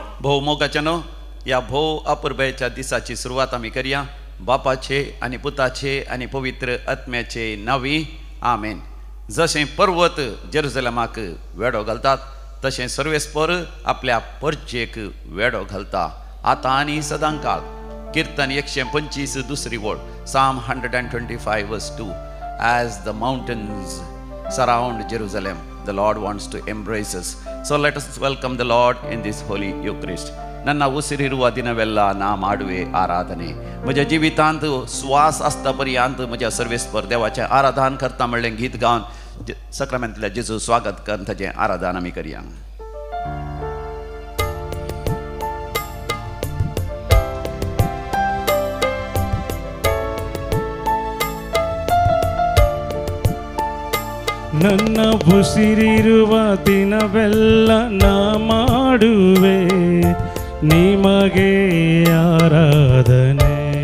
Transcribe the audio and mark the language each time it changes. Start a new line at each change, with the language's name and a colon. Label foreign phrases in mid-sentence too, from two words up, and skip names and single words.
Konkani: भोव मोगाच्यानो या भोव अपुर्बायेच्या दिसाची सुरवात आमी करया बापाचे आनी पुताचे आनी पवित्र आत्म्याचे नांवी आमेन. जशें पर्वत जेरुसलेमाक वेडो घालतात तशें सर्वेस्पर आपल्या परचेक वेडो घालता आतां आनी सदां काळ. कीर्तन 125 दुसरी वळ Psalm 125 verse 2.
English: As the mountains surround Jerusalem, the Lord wants to embrace us. So let us welcome the Lord in this holy Eucharist.
Kannada: ನನ್ನ ಉಸಿರಿರುವ ದಿನವೆಲ್ಲ ನಾ ಮಾಡುವೆ ಆರಾಧನೆ.
Konkani: म्हज्या जिवितांत श्वास आसता पर्यंत म्हज्या सर्वेस्पर देवाचें आराधन करता म्हणलें गीत गावन सक्रामेंतल्या जेजू स्वागत करून ताचें आराधन आमी करया.
Kannada: ನನ್ನ ಉಸಿರಿರುವ ದಿನವೆಲ್ಲ ನಾ ಮಾಡುವೆ ನಿಮಗೆ ಆರಾಧನೆ.